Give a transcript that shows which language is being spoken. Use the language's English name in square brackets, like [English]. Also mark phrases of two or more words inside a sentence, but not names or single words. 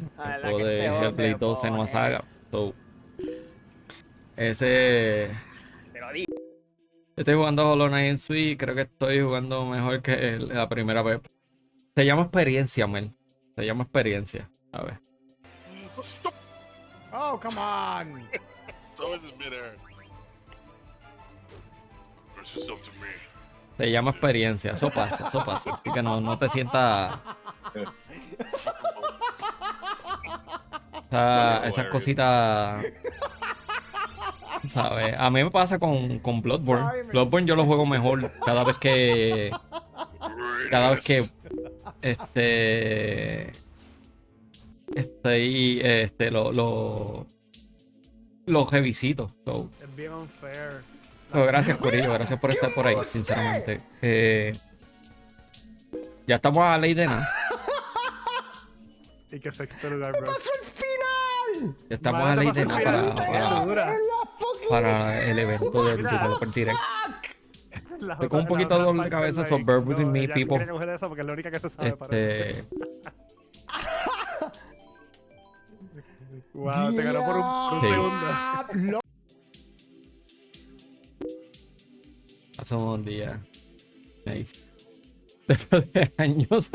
[Spanish] Ay, el la juego que de este juego se Hellblade 2 Senua pone. Saga. So, ese Te lo digo. estoy jugando Hollow Knight en Switch, creo que estoy jugando mejor que la primera vez. Se llama experiencia, Mel. Se llama experiencia. A ver. [English] Oh, come on. It's always in midair. Press yourself to me. [Spanish] Se llama experiencia. Eso pasa, eso pasa. Así que no te sientas. Esas cositas. ¿Sabes? A mí me pasa con Bloodborne. [English] Sorry, man. [Spanish] Bloodborne yo lo juego mejor cada vez que. Cada vez que. Lo revisito. So, Es bien unfair. gracias, Corillo. Gracias por estar por ahí, sinceramente. Ya estamos a la ley de nada. Y que sexto lugar, bro. ¡Pasó el final! Ya estamos a la ley de nada para el evento del Developer Direct. Estoy con un poquito de dolor de cabeza, [English] so bear with me, people. [Spanish] Quieren coger eso porque es la única que se sabe para eso. Wow, te ganó por un Sí. segundo. Pasó un día. Nice. Después de años.